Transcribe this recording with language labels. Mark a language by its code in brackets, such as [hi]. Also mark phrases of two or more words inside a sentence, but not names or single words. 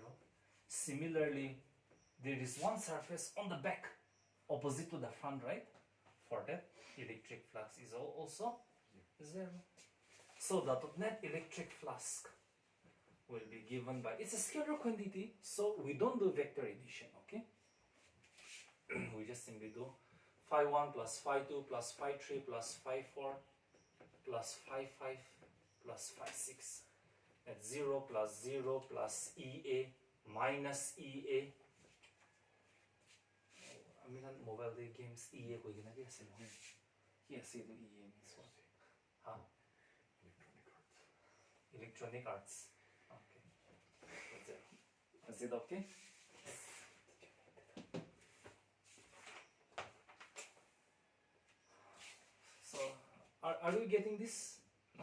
[en] Similarly, there is one surface on the back opposite to the front, right? For that, electric flux is also 0. So the net electric flux will be given by, it's a scalar quantity, so we don't do vector addition, okay? We just simply do phi 1 plus phi 2 plus phi 3 plus phi 4 plus phi 5 plus phi 6. That's 0 plus 0 plus EA minus EA. [hil] I mean, [en] mobile games [hil] EA ko gina biya sila. [en] Yes, EA means what? Huh? Electronic arts. Okay. That's it. Is it okay? So, are you getting this? No?